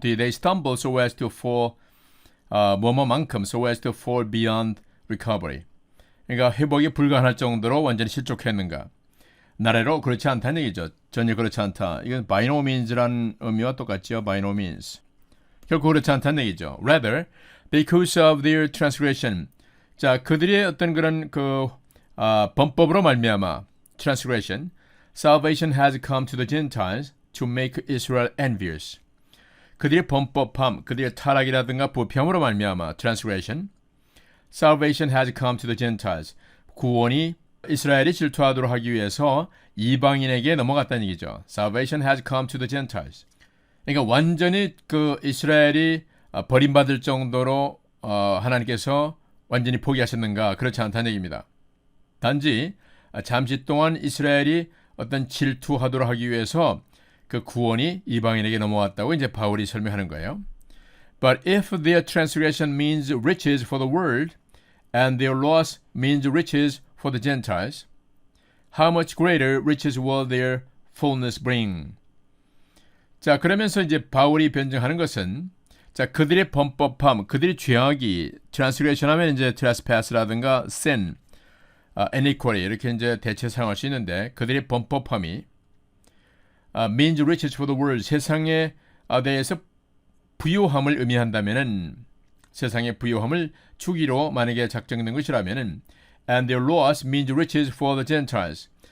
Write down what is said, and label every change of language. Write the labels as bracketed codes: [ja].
[en] Did they stumble so as to fall [ko] 뭐뭐만큼 [en] so as to fall beyond recovery? [ko] 그러니까 회복이 불가능할 정도로 완전히 실족했는가? 나래로 그렇지 않다는 얘기죠. 전혀 그렇지 않다. 이건 [en] by no means [ko] 라는 의미와 똑같죠. [en] by no means. [ko] 결코 그렇지 않다는 얘기죠. [en] Rather, because of their transgression. [ko] 자, 그들의 어떤 그런 범법으로 말미암아 [en] transgression, salvation has come to the Gentiles to make Israel envious. [ko] 그들의 범법함, 그들의 타락이라든가 부패함으로 말미암아 [en] transgression, salvation has come to the Gentiles. [ko] 구원이 이스라엘이 질투하도록 하기 위해서 이방인에게 넘어갔다는 얘기죠. [en] Salvation has come to the Gentiles. [ko] 그러니까 완전히 이스라엘이 버림받을 정도로 하나님께서 완전히 포기하셨는가? 그렇지 않다는 얘기입니다. 단지 잠시 동안 이스라엘이 어떤 질투하도록 하기 위해서 그 구원이 이방인에게 넘어왔다고 이제 바울이 설명하는 거예요. [en] But if their transgression means riches for the world, and their loss means riches for the Gentiles, how much greater riches will their fullness bring? [ko] 자, 그러면서 이제 바울이 변증하는 것은 자, 그들의 범법함, 그들의 죄악이 transgression 하면 이제 trespass라든가 sin, iniquity 이렇게 이제 대체 사용할 수 있는데 그들의 범법함이 [en] means riches for the world, [ko] 세상에 대해서 부요함을 의미한다면은 세상의 부요함을 주기로 만약에 작정된 것이라면은 [en] and their loss means riches for the Gentiles.